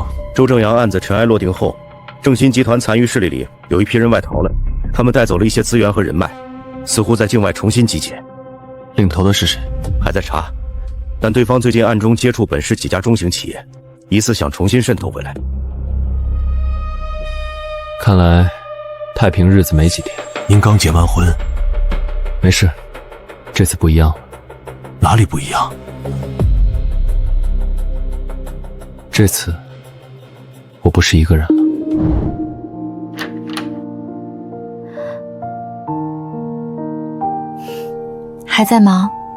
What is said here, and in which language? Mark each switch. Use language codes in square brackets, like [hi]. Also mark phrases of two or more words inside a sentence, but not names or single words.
[zh] 周正陽案子塵埃落定後，正新集團殘餘勢力裡有一批人外逃了，他們帶走了一些資源和人脈，似乎在境外重新集結。領頭的是誰？還在查，但對方最近暗中接觸本市幾家中型企業，疑似想重新滲透回來。看來太平日子沒幾天。您剛結完婚？沒事，這次不一樣了。哪裡不一樣？這次我不是一個人了。還在忙？